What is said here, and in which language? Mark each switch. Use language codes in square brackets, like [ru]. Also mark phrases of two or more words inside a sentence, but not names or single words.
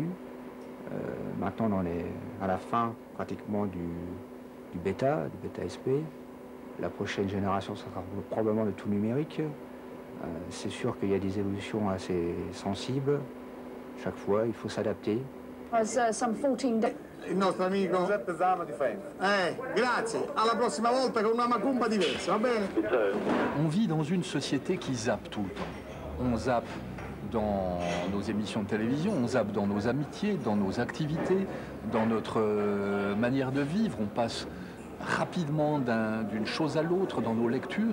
[fr] Maintenant, à la fin pratiquement du bêta SP. La prochaine génération, ça sera probablement le tout numérique. C'est sûr qu'il y a des évolutions assez sensibles. Chaque fois, il faut s'adapter. [it] Il nostro amico Giuseppe Zano di Faenza. Grazie. Alla prossima volta con una macumba diversa, va bene? [fr] On vit dans une société qui zappe tout le temps. On zappe dans nos émissions de télévision, on zappe dans nos amitiés, dans nos activités, dans notre manière de vivre. On passe rapidement d'une chose à l'autre dans nos lectures.